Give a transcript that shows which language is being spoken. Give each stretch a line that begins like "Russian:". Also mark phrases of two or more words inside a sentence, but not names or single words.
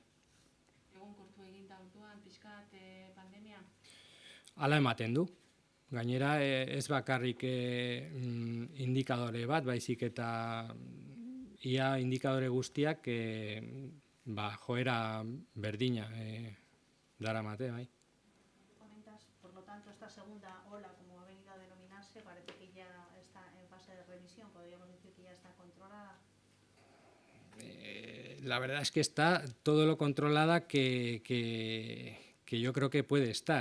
Basque: Egonkortu egin da orduan pixkat pandemia? Hala ematen du. Gainera, ez bakarrik indikadore bat, baizik eta ia indikadore guztiak joera berdina daramate, bai.
Spanish: Comentas, por lo tanto, esta segunda ola, como ha venido a denominarse, parece que ya está en fase de remisión, podríamos decir que ya está controlada. La verdad es que está todo lo controlada que yo creo que puede estar.